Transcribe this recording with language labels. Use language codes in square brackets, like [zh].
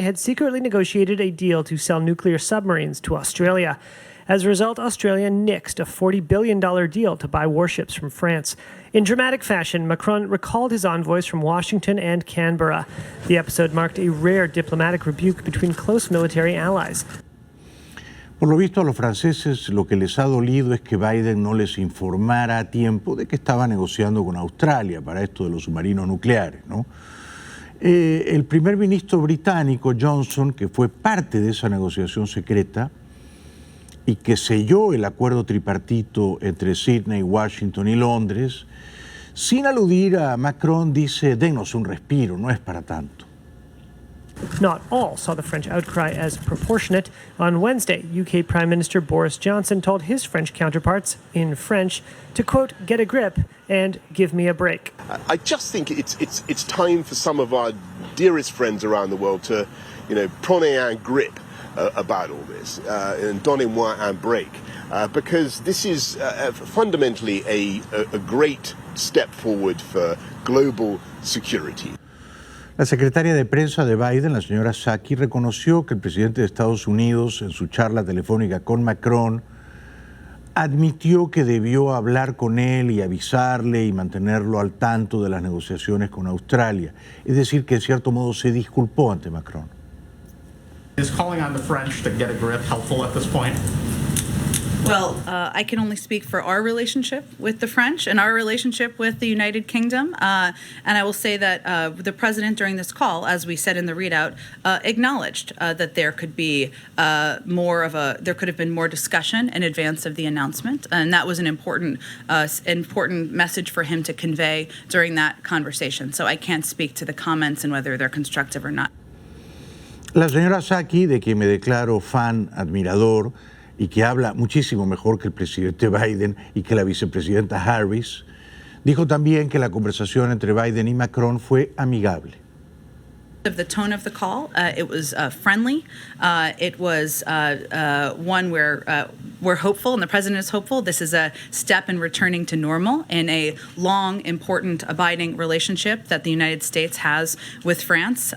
[en] had secretly negotiated a deal to sell nuclear submarines to Australia. As a result, Australia nixed a $40 billion deal to buy warships from France. In dramatic fashion, Macron recalled his envoys from Washington and Canberra. The episode marked a rare diplomatic rebuke between close military allies. [es] Por lo visto, a los franceses lo que les ha dolido es que Biden no les informara a tiempo de que estaba negociando con Australia para esto de los submarinos nucleares, ¿no? El primer ministro británico, Johnson, que fue parte de esa negociación secreta, y que selló el acuerdo tripartito entre Sydney, Washington y Londres, sin aludir a Macron, dice, denos un respiro, no es para tanto. [en] Not all saw the French outcry as proportionate. On Wednesday, UK Prime Minister Boris Johnson told his French counterparts, in French, to, quote, get a grip and give me a break. I just think it's time for some of our dearest friends around the world to, [fr] prendre un grip [en] about all this, and [fr] donnez-moi un break, [en] because this is fundamentally a great step forward for global security. [es] La secretaria de prensa de Biden, la señora Psaki, reconoció que el presidente de Estados Unidos, en su charla telefónica con Macron, admitió que debió hablar con él y avisarle y mantenerlo al tanto de las negociaciones con Australia. Es decir, que en cierto modo se disculpó ante Macron. [en] Is calling on the French to get a grip helpful at this point? Well, I can only speak for our relationship with the French and our relationship with the United Kingdom. And I will say that the president during this call, as we said in the readout, acknowledged that there could be there could have been more discussion in advance of the announcement. And that was an important message for him to convey during that conversation. So I can't speak to the comments and whether they're constructive or not. [es] La señora Psaki, de quien me declaro fan, admirador, y que habla muchísimo mejor que el presidente Biden y que la vicepresidenta Harris, dijo también que la conversación entre Biden y Macron fue amigable. [en] Of the tone of the call, it was friendly. It was one where we're hopeful, and the president is hopeful. This is a step in returning to normal in a long, important, abiding relationship that the United States has with France.